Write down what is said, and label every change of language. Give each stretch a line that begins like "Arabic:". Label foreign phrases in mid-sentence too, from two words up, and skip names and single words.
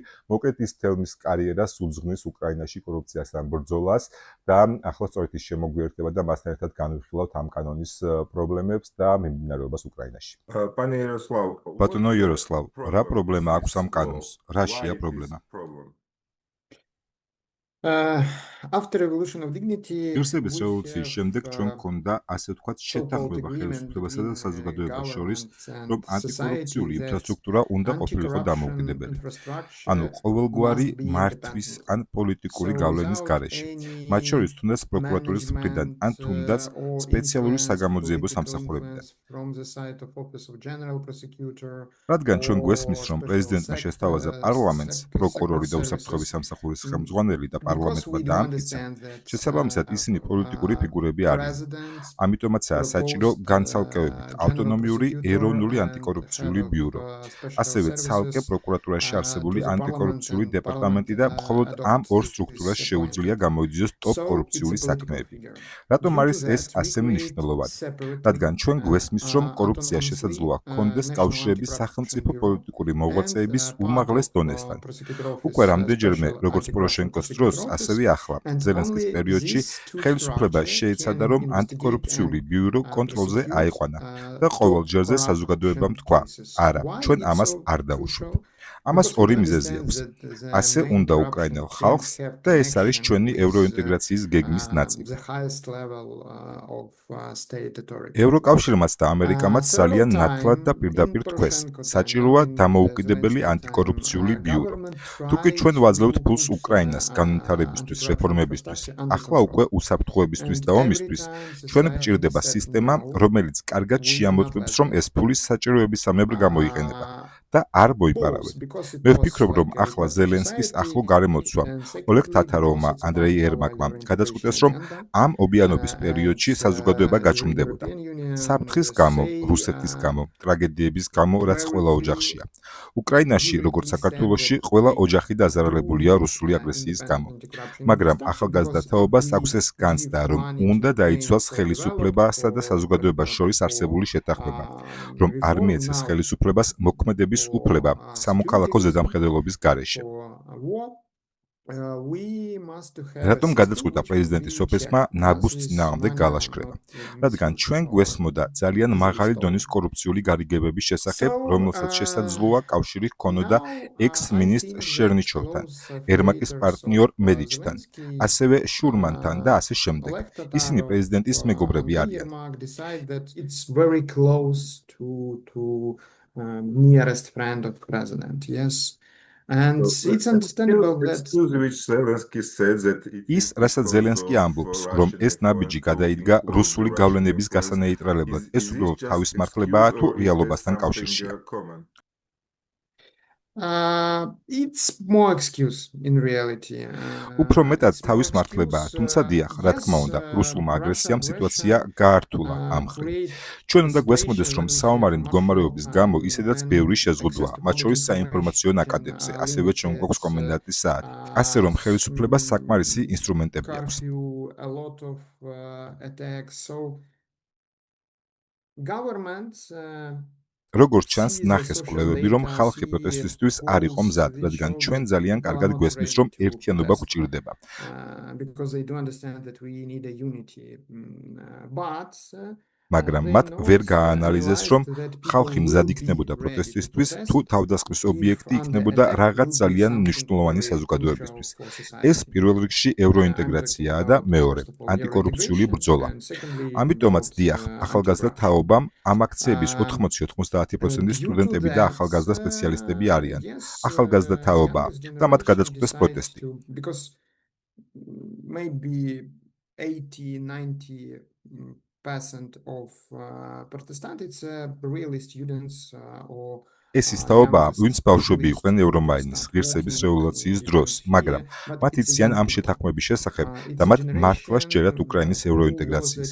Georgian: მოკლედ ის თელმის კარიერას უძღვნის უკრაინაში კორუფციასთან ბრძოლას და ახლა სწორედ ის შემოგვიერთდება და მასთან ერთად განვიხილავთ ამ კანონის პრობლემებს და მიმდინარეობას უკრაინაში. ბატონო იაროსლავ, რა პრობლემა აქვს ამ კანონს? რაშია პრობლემა?
English: After Revolution of Dignity,
Georgian: ღირსების
English: we
Georgian: რევოლუციის შემდეგ
English: have
Georgian: ჩვენ გქონდა ასე ვთქვათ
English: so-called
Georgian: შეთანხმება
English: agreement
Georgian: ხელისუფლებასა და
English: between
Georgian: საზოგადოებას შორის,
English: governments
Georgian: რომ
English: and society
Georgian: ანტიკორუფციული
English: that
Georgian: ინფრასტრუქტურა უნდა ყოფილიყო
English: anti-corruption
Georgian: დამოუკიდებელი. ანუ
English: infrastructure
Georgian: ყოველგვარი
English: must be
Georgian: მართვის
English: independent.
Georgian: ან პოლიტიკური
English: So
Georgian: გავლენის
English: without
Georgian: გარეშე, მათ
English: any
Georgian: შორის თუნდაც პროკურატურის მხრიდან ან
English: management
Georgian: თუნდაც
English: or
Georgian: სპეციალური
English: influence,
Georgian: საგამოძიებო
English: political
Georgian: სამსახურებიდან.
English: influence from the side of Office of General Prosecutor
Georgian: რადგან ჩვენ გვესმის,
English: or
Georgian: რომ
English: special
Georgian: პრეზიდენტმა შესთავაზა პარლამენტს, პროკურორი და უსაფრთხოების სამსახურის ხელმძღვანელი და
English: because
Georgian: პარლამენტმა
English: we do
Georgian: დაამტკიცა,
English: understand that
Georgian: შესაბამისად ისინი პოლიტიკური ფიგურები არიან.
English: president
Georgian: ამიტომაცაა საჭირო
English: proposed
Georgian: განცალკევებით
English: general
Georgian: ავტონომიური
English: prosecutor
Georgian: ეროვნული
English: and
Georgian: ანტიკორუფციული
English: head of
Georgian: ბიურო,
English: special
Georgian: ასევე ცალკე
English: services
Georgian: პროკურატურაში არსებული
English: to the parliament
Georgian: ანტიკორუფციული
English: and
Georgian: დეპარტამენტი და
English: parliament
Georgian: მხოლოდ ამ
English: adopt
Georgian: ორ
English: this
Georgian: სტრუქტურას
English: appointment.
Georgian: შეუძლია გამოიძიოს ტოპ
English: So it's a
Georgian: კორუფციული
English: political
Georgian: საქმეები.
English: figure.
Georgian: რატომ
English: Due to
Georgian: არის ეს
English: that, we
Georgian: ასე
English: create
Georgian: მნიშვნელოვანი?
English: separately
Georgian: რადგან ჩვენ გვესმის, რომ კორუფცია
English: autonomously
Georgian: შესაძლოა ჰქონდეს
English: National
Georgian: კავშირები
English: Anti-Corruption
Georgian: სახელმწიფო
English: Bureau
Georgian: პოლიტიკური
English: and
Georgian: მოღვაწეების
English: part
Georgian: უმაღლეს
English: of
Georgian: დონესთან.
English: prosecutor
Georgian: უკვე
English: office,
Georgian: რამდენჯერმე,
English: special
Georgian: როგორც
English: anti-corruption
Georgian: პოროშენკოს
English: prosecutor
Georgian: დროს,
English: office,
Georgian: ასევე ახლა,
English: and
Georgian: ზელენსკის
English: only
Georgian: პერიოდში
English: these two
Georgian: ხელისუფლება
English: structures
Georgian: შეეცადა,
English: can
Georgian: რომ
English: investigate
Georgian: ანტიკორუფციული
English: and
Georgian: ბიურო კონტროლზე
English: prosecute
Georgian: აიყვანა და ყოველ
English: top
Georgian: ჯერზე საზოგადოებამ
English: corruption
Georgian: თქვა,
English: cases.
Georgian: არა,
English: Why
Georgian: ჩვენ
English: it's
Georgian: ამას
English: so
Georgian: არ დავუშვებ.
English: crucial?
Georgian: ამას
English: Because we
Georgian: ორი
English: do
Georgian: მიზეზი
English: understand
Georgian: აქვს.
English: that the
Georgian: ასე
English: main
Georgian: უნდა
English: corruption
Georgian: უკრაინელ
English: can
Georgian: ხალხს
English: have
Georgian: და ეს არის
English: connection
Georgian: ჩვენი
English: with
Georgian: ევროინტეგრაციის გეგმის ნაწილი.
English: the highest level of state authority.
Georgian: ევროკავშირმაც და ამერიკამაც ძალიან
English: Several
Georgian: ნათლად და
English: time
Georgian: პირდაპირ
English: in
Georgian: თქვეს,
English: Poroshenko time
Georgian: საჭიროა
English: and in
Georgian: დამოუკიდებელი
English: Zelensky
Georgian: ანტიკორუფციული
English: time,
Georgian: ბიურო.
English: government
Georgian: თუკი
English: tried
Georgian: ჩვენ
English: to
Georgian: ვაძლევთ ფულს
English: put
Georgian: უკრაინას განვითარებისთვის,
English: anti-corruption
Georgian: რეფორმებისთვის,
English: infrastructure under
Georgian: ახლა უკვე
English: control.
Georgian: უსაფრთხოებისთვის
English: And
Georgian: და
English: every
Georgian: ომისთვის,
English: time
Georgian: ჩვენ
English: society
Georgian: გვჭირდება
English: said
Georgian: სისტემა,
English: no,
Georgian: რომელიც კარგად
English: we will not
Georgian: შეამოწმებს,
English: let
Georgian: რომ
English: that.
Georgian: ეს ფული საჭიროებისამებრ გამოიყენება და არ
English: Both,
Georgian: მოიპარავენ.
English: because it
Georgian: მე
English: was
Georgian: ვფიქრობ, რომ
English: like a
Georgian: ახლა
English: request of
Georgian: ზელენსკის ახლო
English: society,
Georgian: გარემოცვა
English: and
Georgian: ოლეგ
English: secondly,
Georgian: თათაროვმა,
English: because it's
Georgian: ანდრეი
English: part of our
Georgian: ერმაკმა
English: integration
Georgian: გადაწყვიტეს, რომ
English: agenda.
Georgian: ამ ობიანობის
English: And
Georgian: პერიოდში საზოგადოება
English: the
Georgian: გაჩუმდებოდა.
English: European Union,
Georgian: საფრთხის
English: let's
Georgian: გამო,
English: say,
Georgian: რუსეთის გამო, ტრაგედიების გამო, რაც
English: very
Georgian: ყველა ოჯახშია. უკრაინაში, როგორც
English: vividly said
Georgian: საქართველოში,
English: that
Georgian: ყველა
English: we
Georgian: ოჯახი დაზარალებულია
English: do
Georgian: რუსული
English: need
Georgian: აგრესიის
English: independent
Georgian: გამო.
English: anti-corruption
Georgian: მაგრამ
English: infrastructure
Georgian: ახალგაზრდა
English: because
Georgian: თაობას
English: we
Georgian: აქვს ეს განცდა,
English: give
Georgian: რომ
English: money to
Georgian: უნდა
English: Ukraine
Georgian: დაიცვას
English: for
Georgian: ხელისუფლებასა და
English: develop,
Georgian: საზოგადოებას შორის
English: for
Georgian: არსებული შეთანხმება, რომ არ
English: reform
Georgian: მიეცეს
English: now
Georgian: ხელისუფლებას მოქმედების უფლება
English: for
Georgian: სამოქალაქო
English: security reasons,
Georgian: ზედამხედველობის გარეშე.
English: for war. We must have a
Georgian: რატომ
English: system
Georgian: გადაწყვიტა
English: which will
Georgian: პრეზიდენტი
English: be
Georgian: სოფესმა
English: checked. Does
Georgian: ნაბუს
English: this
Georgian: წინააღმდეგ
English: money
Georgian: გალაშქრება?
English: not
Georgian: რადგან
English: misuse
Georgian: ჩვენ
English: or
Georgian: გვესმოდა ძალიან
English: easily
Georgian: მაღალი
English: stolen?
Georgian: დონის კორუფციული გარიგებების შესახებ,
English: So
Georgian: რომელსაც შესაძლოა კავშირი ჰქონოდა
English: now I
Georgian: ექს-მინისტრ
English: think that
Georgian: შერნიჩოვთან,
English: close
Georgian: ერმაკის
English: affiliates
Georgian: პარტნიორ
English: of
Georgian: მედიჩთან,
English: Zelensky,
Georgian: ასევე შურმანთან და ასე შემდეგ.
English: Oleg
Georgian: ისინი
English: Tatarov,
Georgian: პრეზიდენტის მეგობრები
English: Andrei
Georgian: არიან.
English: Yermak decide that it's very close to nearest friend of president. Yes. And it's understandable that
Georgian: ის, რასაც ზელენსკი ამბობს, რომ ეს ნაბიჯი გადაიდგა რუსული გავლენების გასანეიტრალებლად, ეს უბრალოდ თავის მართლებაა თუ რეალობასთან კავშირშია?
English: It's more excuse in reality.
Georgian: უფრო მეტად
English: It's more
Georgian: თავის მართლებაა,
English: excuse.
Georgian: თუმცა დიახ, რა თქმა უნდა, რუსულმა აგრესიამ სიტუაცია გაართულა ამ მხრივ. ჩვენ უნდა გვესმოდეს, რომ საომარი მდგომარეობის გამო ისედაც ბევრი შეზღუდვაა, მათ შორის საინფორმაციო ნაკადებზე, ასევე ჩვენ გვაქვს კომენდანტის საათი. ასე რომ ხელისუფლებას საკმარისი ინსტრუმენტები აქვს.
English: A lot of attacks. So governments
Georgian: როგორც ჩანს, ნახეს კვლევები, რომ ხალხი პროტესტისთვის არ იყო მზად, რადგან ჩვენ ძალიან კარგად გვესმის, რომ ერთიანობა გვჭირდება.
English: Because they do understand that we need a unity. But
Georgian: მაგრამ მათ ვერ გააანალიზეს, რომ ხალხი მზად იქნებოდა პროტესტისთვის, თუ თავდასხმის ობიექტი იქნებოდა რაღაც ძალიან მნიშვნელოვანი საზოგადოებისთვის. ეს პირველ რიგში ევროინტეგრაციაა და მეორე, ანტიკორუფციული ბრძოლა. ამიტომაც დიახ, ახალგაზრდა თაობამ ამ აქციების 80-90% სტუდენტები და ახალგაზრდა სპეციალისტები არიან. ახალგაზრდა თაობაა და მათ გადაწყვეტეს პროტესტი.
English: Maybe 80-90% of Protestant, it's really students or
Georgian: ეს ის თაობაა, ვინც ბავშვები იყვნენ ევრომაინის ღირსების რევოლუციის დროს, მაგრამ მათ იციან ამ შეთანხმების შესახებ და მათ მართლა სჯერათ უკრაინის ევროინტეგრაციის.